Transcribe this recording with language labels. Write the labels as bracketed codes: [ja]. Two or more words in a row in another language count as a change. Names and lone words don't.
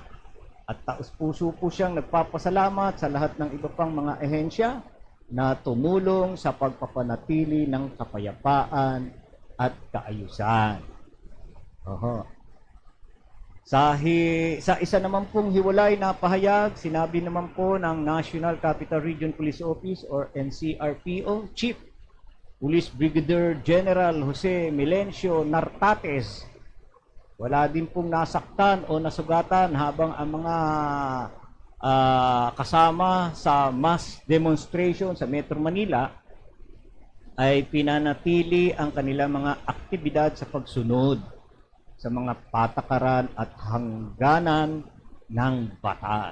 [tl] At taos-puso po siyang nagpapasalamat sa lahat ng iba pang mga ehensya na tumulong sa pagpapanatili ng kapayapaan at kaayusan. Sa isa naman pong hiwalay na pahayag, sinabi naman po ng National Capital Region Police Office or NCRPO Chief Police Brigadier General Jose Milencio Nartates, wala din pong nasaktan o nasugatan habang ang mga kasama sa [en] mass demonstration [tl] sa Metro Manila ay pinanatili ang kanilang mga aktibidad sa pagsunod sa mga patakaran at hangganan ng batas.